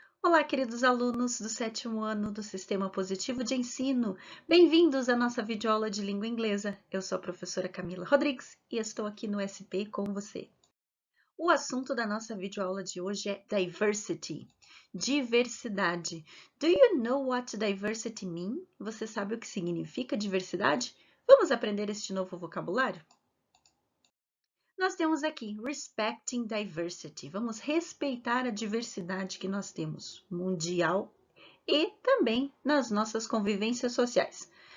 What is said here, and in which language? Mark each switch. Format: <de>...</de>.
<pt>Olá, queridos alunos do 7º ano do Sistema Positivo de Ensino. Bem-vindos à nossa videoaula de língua inglesa. Eu sou a professora Camila Rodrigues e estou aqui no SP com você. O assunto da nossa videoaula de hoje é diversity, diversidade.</pt> <en>Do you know what diversity means?</en> <pt>Você sabe o que significa diversidade? Vamos aprender este novo vocabulário? Nós temos aqui</pt> <en>respecting diversity.</en> <pt>Vamos respeitar a diversidade que nós temos mundial e também nas nossas convivências sociais.</pt>